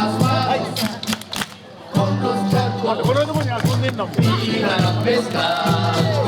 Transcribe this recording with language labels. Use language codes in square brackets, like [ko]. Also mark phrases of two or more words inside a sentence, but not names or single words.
[es] Con los tacos. [ja] このところに遊んでんだもん。 [es] Viva la fiesta.